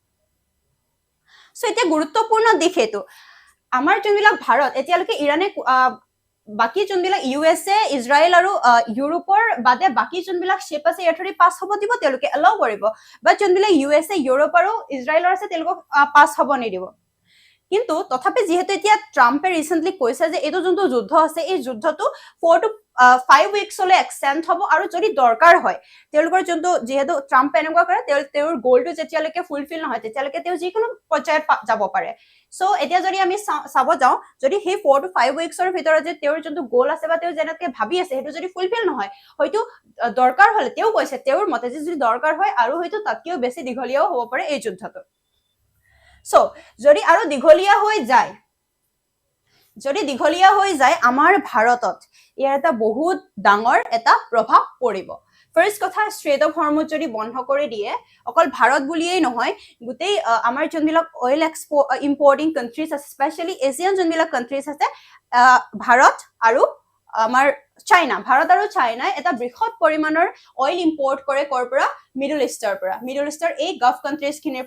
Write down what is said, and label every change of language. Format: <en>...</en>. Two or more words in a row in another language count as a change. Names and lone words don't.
<as>সো এটা গুৰুত্বপূৰ্ণ দিশ হেতু আমাৰ যোনবিলাক ভাৰত এতিয়ালৈকে ইৰাণে বাকি যোনবিলাক USA ইজৰাইল আৰু ইউৰোপৰ বাদে বাকি যোনবিলাক শিপ আছে ইয়াৰ পাস হ'ব দিব তেওঁলোকে এলাউ কৰিব বাট যোনবিলাক USA ইউৰোপ আৰু ইজৰাইলৰ আছে তেওঁলোকক পাস হ'ব নিদিব কিন্তু তথাপি যেহেতু এতিয়া ট্ৰাম্পে ৰিসেন্টলি কৈছে যে এটো যোনটো যুদ্ধ আছে এই যুদ্ধটো</as> <en>4 to 5 weeks</en> <as>লৈ এক্সটেন্ড হ'ব আৰু যদি দৰকাৰ হয় তেওঁলোকৰ যোনটো যেহেতু ট্ৰাম্পে এনেকুৱা কৰে তেওঁৰ গোলটো যেতিয়ালৈকে ফুলফিল নহয় তেতিয়ালৈকে তেওঁ যিকোনো পৰ্যায়ত যাব পাৰে সো এতিয়া যদি আমি চাব যাও যদি সেই</as> <en>4 to 5 weeksৰ</en> <as>ভিতৰত যে তেওঁৰ যোনটো গোল আছে বা তেওঁ যেনেকৈ ভাবি আছে হেতু যদি ফুলফিল নহয় হয়তো দৰকাৰ হলে তেওঁ কৈছে তেওঁৰ মতে যে যদি দৰকাৰ হয় আৰু হয়তো তাতকেও বেছি দীঘলীয়াও হ'ব পাৰে এই যুদ্ধটো So, যদি আৰু দীঘলীয়া হৈ যায় আমাৰ ভাৰতত ইয়াৰ এটা বহুত ডাঙৰ এটা প্ৰভাৱ পৰিব ফাৰ্স্ট কথা ষ্ট্ৰেইট অফ হৰমুজ যদি বন্ধ কৰি দিয়ে অকল ভাৰত বুলিয়েই নহয় গোটেই আমাৰ যোনবিলাক</as> <en>oil importing countries</en> <as>আছে স্পেশালি এছিয়ান যোনবিলাক কান্ট্ৰিজ আছে ভাৰত আৰু আমাৰ ভাৰত আৰু চাইনা এটা বৃহৎ পৰিমাণৰ</as> <en>oil import</en> <as>কৰে কৰ পৰা মিডল ইষ্টৰ এই</as> <en>gulf countries</en> <as>খিনিৰ</as>